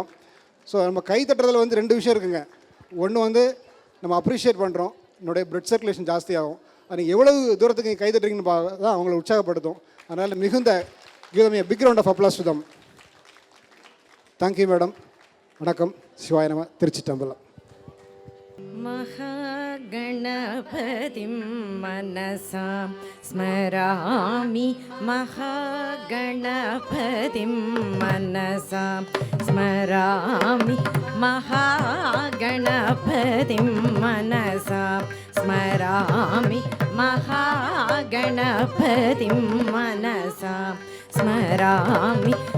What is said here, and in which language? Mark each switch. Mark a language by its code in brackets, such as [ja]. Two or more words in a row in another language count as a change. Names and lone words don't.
[ta] ஸோ நம்ம கை தட்டுறதில் வந்து ரெண்டு விஷயம் இருக்குங்க. ஒன்று நம்ம அப்ரிஷியேட் பண்ணுறோம், என்னுடைய [en] blood circulation [ta] ஜாஸ்தியாகும். அது எவ்வளவு தூரத்துக்கு கை தட்டுறீங்கன்னு தான் அவங்கள உற்சாகப்படுத்தும். அதனால் மிகுந்த கீதமே [en] big round of applause to them. thank you madam. [ta] வணக்கம். [sa] शिवाय नम. [ta] திருச்சிற்றம்பலம். [sa] महागणपतिं मनसा स्मरामि, महागणपतिं मनसा स्मरामि, महागणपतिं मनसा स्मरामि, महागणपतिं मनसा स्मरामि,